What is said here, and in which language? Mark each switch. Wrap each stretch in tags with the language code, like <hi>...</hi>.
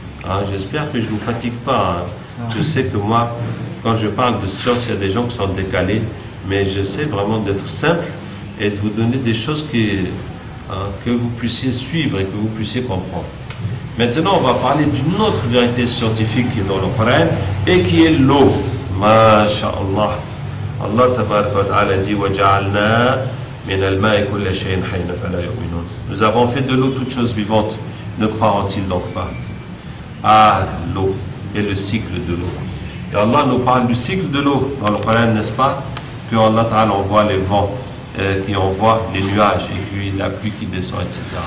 <fr>Hein, j'espère que je ne vous fatigue pas. Hein. Je sais que moi, quand je parle de science, il y a des gens qui sont décalés, mais j'essaie vraiment d'être simple et de vous donner des choses que vous puissiez suivre et que vous puissiez comprendre. Maintenant, on va parler d'une autre vérité scientifique qui est dans le Coran et qui est l'eau. Masha'Allah.</fr> <ar>Allah tabaraka wa ta'ala dit وَجَعَلْنَا مِنَ الْمَاءِ كُلَّ شَيْءٍ حَيٍّ فَلَا يُؤْمِنُونَ.</ar> <fr>Nous avons fait de l'eau toutes choses vivantes. Ne croiront-ils donc pas? Ah, l'eau et le cycle de l'eau. Et Allah nous parle du cycle de l'eau dans le Coran, n'est-ce pas? Que Allah Ta'ala envoie les vents, qui envoie les nuages et puis la pluie qui descend, etc.</fr>